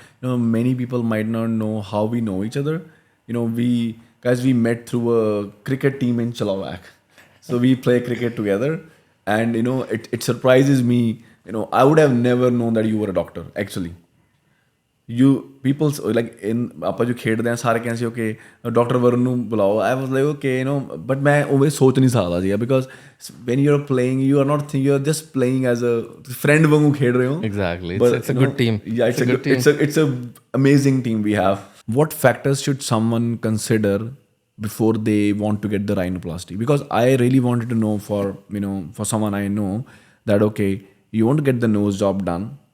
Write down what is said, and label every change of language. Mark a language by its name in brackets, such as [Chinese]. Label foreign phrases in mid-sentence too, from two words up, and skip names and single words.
[English] Many people might not know how we know each other. We met through a cricket team in Chalawak. So we play cricket together, and it surprises me. I would have never known that you were a doctor. Actually, people like in [Punjabi] ਆਪਾਂ ਜੋ ਖੇਡਦੇ ਆ ਸਾਰੇ ਕਹਿੰਦੇ ਸੀ okay Dr. Varun ਨੂੰ ਬੁਲਾਓ. [English] I was like okay, but [Punjabi] ਮੈਂ ਉਹ ਸੋਚ ਨਹੀਂ ਸਕਦਾ ਸੀ [English] because when you're playing, you are not you're just playing as a friend [Punjabi] ਵਾਂਗੂ ਖੇਡ ਰਹੇ ਹੋ. [English] Exactly. But, It's a good team. Yeah, it's a good team. It's a amazing team we have. What factors should someone consider before they want to get the rhinoplasty? Because I really wanted to know for someone I know that okay, you want to get the nose job done.